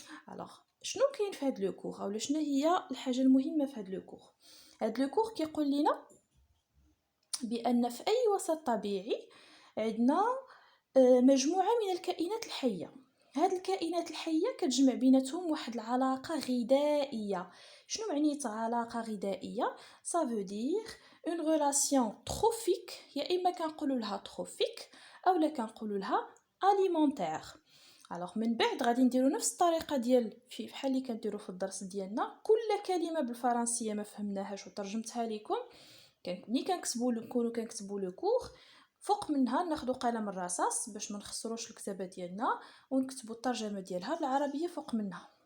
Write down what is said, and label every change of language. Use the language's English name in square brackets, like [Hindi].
[Arabic] alors شنو كاين في هذا لو كور اولا شنو هي الحاجه المهمه في هذا لو كور؟ هذا لو كور كيقول لنا بان في اي وسط طبيعي عندنا مجموعه من الكائنات الحيه. هاد الكائنات الحيه كتجمع بيناتهم واحد العلاقه غذائيه. شنو معنيت علاقه غذائيه؟ [French] ça veut dire une relation trophique. [Arabic] يا اما كنقولوا لها تروفيك اولا كنقولوا لها alimentaire. alors من بعد غادي نديرو نفس الطريقه ديال في بحال اللي كنديرو في الدرس ديالنا. كل كلمه بالفرنسيه ما فهمناهاش وترجمتها لكم، ملي نكونوا كنكتبوا لو كور فوق منها ناخذوا قلم الرصاص باش ما نخسروش الكتابه ديالنا ونكتبوا الترجمه ديالها بالعربيه فوق منها.